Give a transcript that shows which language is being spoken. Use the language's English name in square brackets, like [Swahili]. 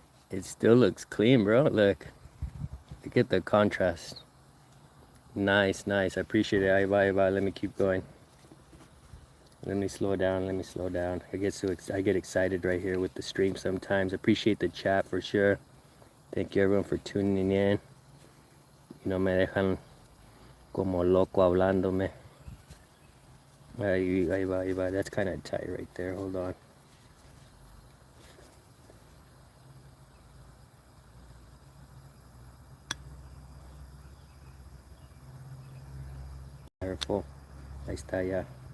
[English] It still looks clean, bro. Look at the contrast. Nice, nice. I appreciate it. [Spanish] Ahí va, ahí va. [English] Let me keep going. Let me slow down. Let me slow down. I get excited right here with the stream sometimes. Appreciate the chat for sure. Thank you everyone for tuning in. You know, [Spanish] me dejan como loco hablándome. Ahí va, ahí va. [English] That's kind of tight right there. Hold on. Careful. [Spanish] Ahí está ya.